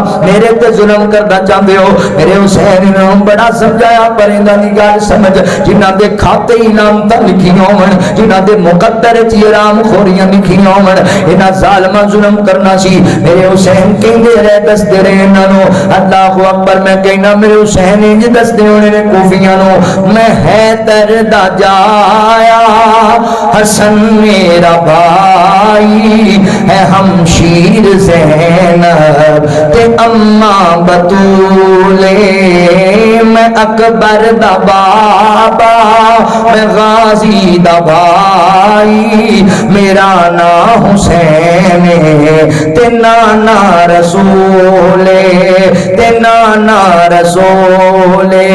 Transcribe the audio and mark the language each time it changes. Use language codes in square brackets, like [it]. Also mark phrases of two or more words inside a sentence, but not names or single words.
[pa] میرے تے ظلم کرنا چاہندے ہو. میرے حسین نے بڑا سمجھایا پر انہاں دی گل سمجھ, جنہاں دے کھاتے انعام تے لکھیاں ہون, جنہاں دے مقدر وچ حرام خوریاں لکھیاں ہون, انہاں ظالماں ظلم کرنا سی. میرے حسین کہندے رہے دسدے رہے انہاں نو. [ar] اللہ اکبر. [pa] میں کہنا میرے حسین انج دسدے ہونے میرے کوفیاں نو میں حیدر دا جایا حسن میرا بھائی ہے ہمشیر زینب تے اماں بطولے میں اکبر دا بابا میں غازی دا بھائی میرا نام حسین تے نانا رسول تے نانا رسول